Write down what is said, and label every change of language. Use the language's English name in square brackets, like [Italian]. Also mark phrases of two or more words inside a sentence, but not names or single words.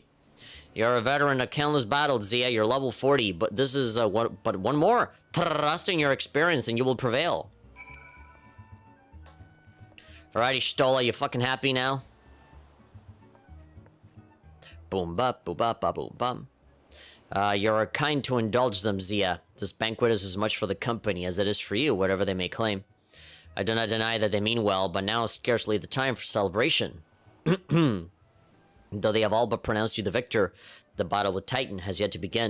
[English] You're a veteran of countless battles, Zia. You're level 40, but this is one more. Trust in your experience, and you will prevail. Alrighty, Stola, you fucking happy now? Boom ba boom ba ba boom bum. You're kind to indulge them, Zia. This banquet is as much for the company as it is for you, whatever they may claim. I do not deny that they mean well, but now is scarcely the time for celebration. Though they have all but pronounced you the victor, the battle with Titan has yet to begin.